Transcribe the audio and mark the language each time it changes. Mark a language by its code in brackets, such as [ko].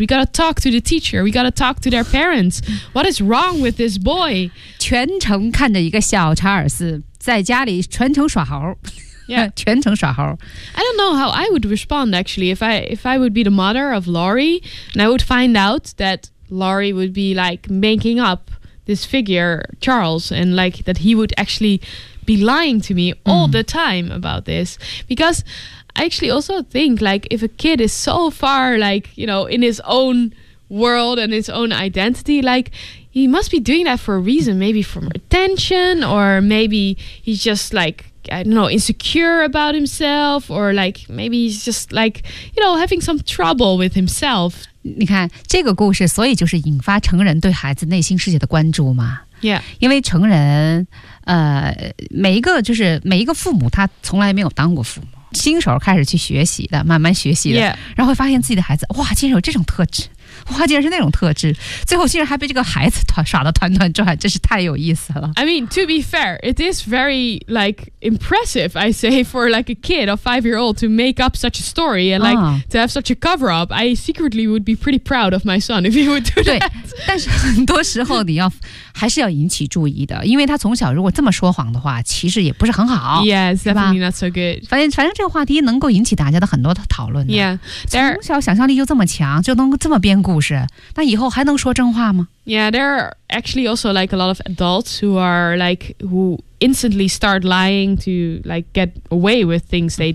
[en] We gotta talk to the teacher. We gotta talk to their parents. What is wrong with this boy? [zh] 全程看着一个小查尔斯在家里全程耍猴、 [en] yeah. [zh] 全程耍猴。 [en] I don't know how I would respond actually if I would be the mother of Laurie and I would find out that Laurie would be like making up this figure Charles and like that he would actually be lying to me all the time about this because I actually also think like if a kid is so far like you know in his own world and his own identity likeHe must be doing that for a reason, maybe for attention, or maybe he's just like, I don't know, insecure about himself, or like, maybe he's just like, you know, having some trouble with himself. [zh] 你看，这个故事，所以就是引发成人对孩子内心世界的关注嘛。 [en] Yeah. [zh] 因为成人，每一个就是每一个父母，他从来没有当过父母。新手开始去学习的，慢慢学习的、 [en] yeah. [zh] 然后会发现自己的孩子，哇，竟然有这种特质，哇，竟然是那种特质，最后竟然还被这个孩子耍得团团转，真是太有意思了。 [en] I mean, to be fair, it is very, like, impressive, I say, for, like, a kid, a five-year-old to make up such a story and, like,、to have such a cover-up. I secretly would be pretty proud of my son if he would do that. [zh] 对，但是很多时候你要还是要引起注意的，因为他从小如果这么说谎的话，其实也不是很好。 [en] Yes, definitely not so good. [zh] 反正这个话题能够引起大家的很多的讨论的。 [en] Yeah, [zh] there, 从小想象力就这么强，就能这么编故事，那以后还能说真话吗？ [en] Yeah, there are actually also like a lot of adults who are like, who instantly start lying to like get away with things they do.